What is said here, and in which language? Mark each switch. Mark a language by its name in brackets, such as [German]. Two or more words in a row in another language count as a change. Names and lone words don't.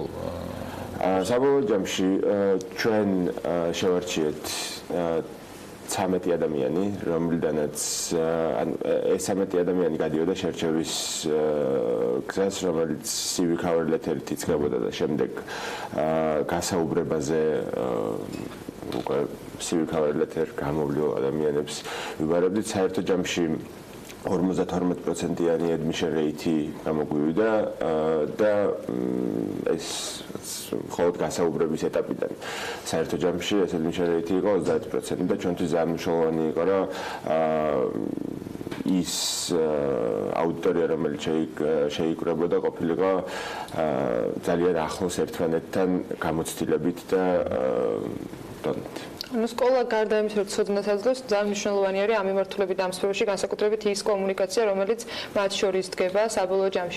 [Georgian] საბოლოო ჯამში ჩვენ შევარჩიეთ 13 ადამიანი, რომლიდანაც ეს 13 ადამიანი გადიოდა შერჩევის გზას, რომელიც [English] CV cover letter-ით [Georgian] იწყებოდა და შემდეგ გასაუბრებაზე უკვე [English] CV cover letter [Georgian] გამოვლილ ადამიანებს ვიბარებდით. საერთო ჯამში 52%-იანი [English] admission rate [Georgian] გამოგვივიდა და ეს მხოლოდ გასაუბრების ეტაპიდან. საერთო ჯამში ეს [English] admission rate [Georgian] იყო 30% და ჩვენთვის ძალიან მნიშვნელოვანი იყო, რომ ის აუდიტორია, რომელიც შეიკრებოდა, ყოფილიყო ძალიან ახლოს ერთმანეთთან გამოცდილებით და დონით. სკოლა გარდა იმისა, რომ ცოდნას აძლევს, ძალიან მნიშვნელოვანი არის ამ მიმართულებით ამ სფეროში განსაკუთრებით ის კომუნიკაცია, რომელიც მათ შორის დგება საბოლოო ჯამში.